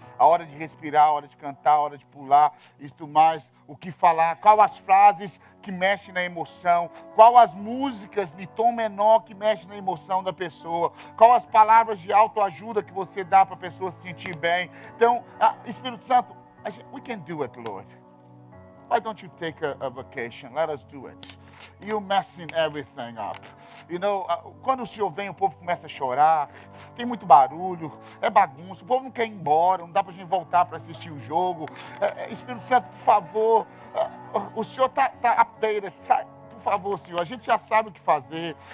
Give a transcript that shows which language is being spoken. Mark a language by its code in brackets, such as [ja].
[pt] A hora de respirar, a hora de cantar, a hora de pular, isto mais, o que falar, qual as frases que mexem na emoção, qual as músicas de tom menor que mexem na emoção da pessoa, qual as palavras de autoajuda que você dá para a pessoa se sentir bem. Então, [en] Espírito Santo, we can do it, Lord. Why don't you take a vacation? Let us do it. You're messing everything up. You know, [pt] quando o Senhor vem, o povo começa a chorar, tem muito barulho, é bagunça, o povo não quer ir embora, não dá para a gente voltar para assistir o jogo. Espírito Santo, por favor, o Senhor está updated, por favor, Senhor, a gente já sabe o que fazer.